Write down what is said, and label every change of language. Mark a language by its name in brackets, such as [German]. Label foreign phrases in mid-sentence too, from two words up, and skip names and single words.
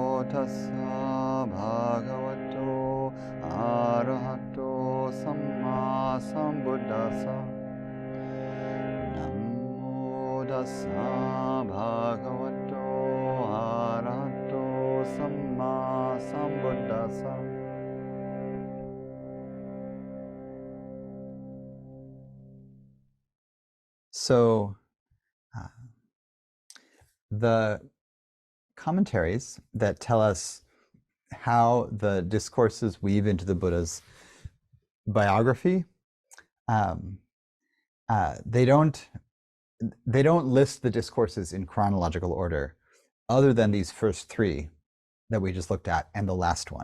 [Pali] tassa bhagavato arahato samma sambuddhassa. Namo tassa bhagavato arahato samma sambuddhassa. [English] So, the commentaries that tell us how the discourses weave into the Buddha's biography, they don't list the discourses in chronological order, other than these first three that we just looked at and the last one.